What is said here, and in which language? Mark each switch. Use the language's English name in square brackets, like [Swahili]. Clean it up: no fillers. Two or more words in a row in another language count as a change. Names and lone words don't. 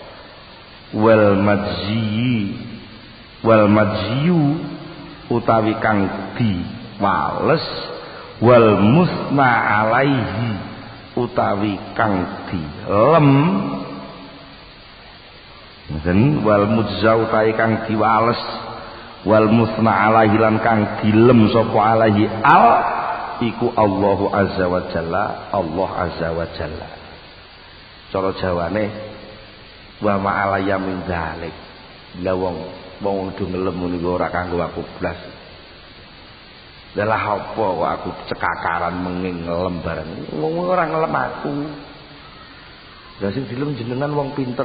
[Arabic] والمجزي [Javanese] utawi kang diwales [Arabic] والمثنى عليه [Javanese] utawi kang dilem. [Arabic] والمجزى [Javanese] utawi kang diwales [Arabic] والمثنى عليه [Javanese] lan kang dilem sapa alaihi al iku Allahu [Arabic] عز وجل, [Javanese] Allah [Arabic] عز وجل. [Javanese] Cara Jawane [Arabic] وما علي من ذلك. [Javanese] Lah wong do ngelem niku ora kanggo aku blas. Lah apa kok aku cekakaran menging ngelem bareng. Wong ora ngelem aku. Lah sing dilem jenengan wong pinter.